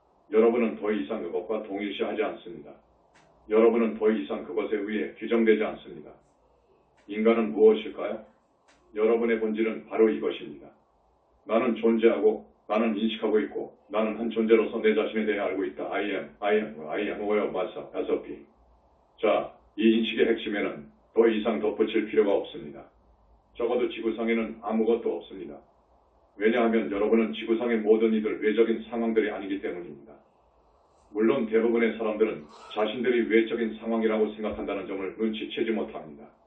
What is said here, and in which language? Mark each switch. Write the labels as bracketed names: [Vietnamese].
[Korean] 여러분은 더 이상 그것과 동일시하지 않습니다. 여러분은 더 이상 그것에 의해 규정되지 않습니다. 인간은 무엇일까요? 여러분의 본질은 바로 이것입니다. 나는 존재하고 나는 인식하고 있고 나는 한 존재로서 내 자신에 대해 알고 있다. [English] I am aware of myself as a being. [Korean] 자, 이 인식의 핵심에는 더 이상 덧붙일 필요가 없습니다. 적어도 지구상에는 아무것도 없습니다. 왜냐하면 여러분은 지구상의 모든 이들 외적인 상황들이 아니기 때문입니다. 물론 대부분의 사람들은 자신들이 외적인 상황이라고 생각한다는 점을 눈치채지 못합니다.